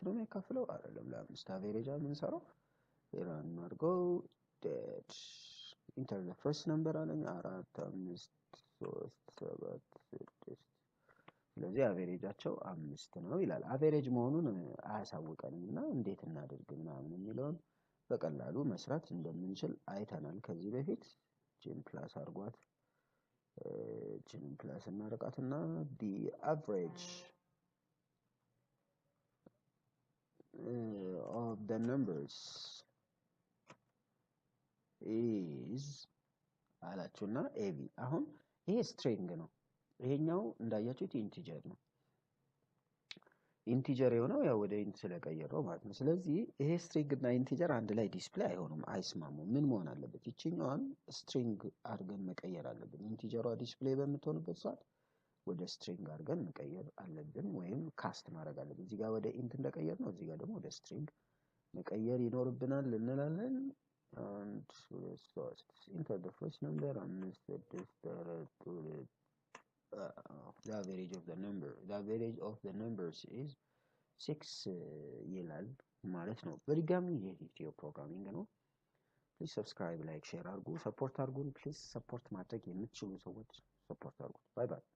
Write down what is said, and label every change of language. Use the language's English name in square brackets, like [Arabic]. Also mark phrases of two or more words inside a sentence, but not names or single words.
[Amharic] ነው የሚካፈለው አይደለም ለአምስት አቨሬጅ የምንሰራው ራን አድርገው [English] that enter the first number [Amharic] አለኝ 4 5 3 7 6 ስለዚህ አቨሬጃቸው 5 ነው ይላል አቨሬጅ መሆኑን አያሳውቀንምና እንዴት እናድርግ ምናምን የሚለውን በቀላሉ መስራት እንደምንችል አይተናል ከዚህ በፊት ጂን ፕላስ አርጓት ጂን ፕላስ እናርቃትና [English] the average of the numbers is [Amharic] አላችሁና ኤቢ አሁን ይሄ ስትሪንግ ነው ይሄኛው እንዳያችሁት ኢንቲጀር ነው ኢንቲጀር የሆነው ያው ወደ ኢንት ስለቀየረው ማለት ነው ስለዚህ ይሄ ስትሪንግ እና ኢንቲጀር አንድ ላይ ዲስፕሌይ አይሆኑም አይስማሙም ምን መሆን አለበት እቺኛውን ስትሪንግ አድርገን መቀየር አለብን ኢንቲጀሯ ዲስፕሌይ በመሆንበት ሰዓት ወደ ስትሪንግ አድርገን መቀየር አለብን ወይም ካስት ማድረግ አለብን እዚህ ጋር ወደ ኢንት እንደቀየር ነው እዚህ ጋር ደግሞ ወደ ስትሪንግ መቀየር ይኖርብናል እንላለን [English] and enter the first number and the average of the number the average of the numbers is 6 [Amharic] ይላል ማለት ነው በድጋሚ የኢትዮ ፕሮግራሚንግ ነው [English] please subscribe like share አድርጉ support አድርጉን please support [Amharic] ማድረግ የምትችሉ ሰዎች [English] support አድርጉ bye bye